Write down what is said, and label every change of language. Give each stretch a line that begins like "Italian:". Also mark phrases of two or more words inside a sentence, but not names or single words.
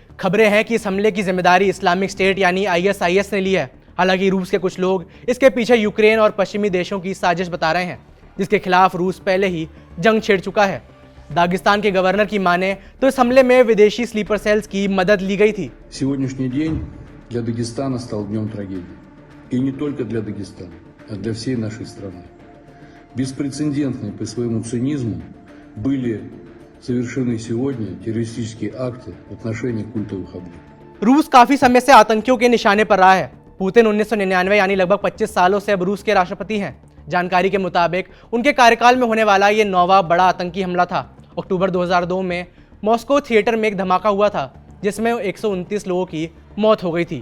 Hindi: खबरें हैं कि इस हमले की जिम्मेदारी इस्लामिक स्टेट यानी ISIS ने ली है। हालांकि रूस के कुछ लोग इसके पीछे यूक्रेन और पश्चिमी देशों की साजिश बता रहे हैं, जिसके खिलाफ रूस पहले ही जंग छेड़ चुका है। दागिस्तान के गवर्नर की माने तो इस हमले में विदेशी
English: sleeper cells
Hindi: की मदद ली गई थी।
Russian: Сегодняшний день для Дагестана стал днем трагедии. И не только для Дагестана, а для всей нашей страны. Беспрецедентные по своему цинизму были совершены сегодня террористические акты в отношении культовых объектов.
Hindi: रूस काफी समय से आतंकियों के निशाने पर रहा है। पुतिन 1999 यानी लगभग 25 सालों से अब रूस के राष्ट्रपति हैं। जानकारी के मुताबिक उनके कार्यकाल में होने वाला ये 9वां बड़ा आतंकी हमला था। अक्टूबर 2002 में मॉस्को थिएटर में एक धमाका हुआ था, जिसमें 129 लोगों की मौत हो गई थी।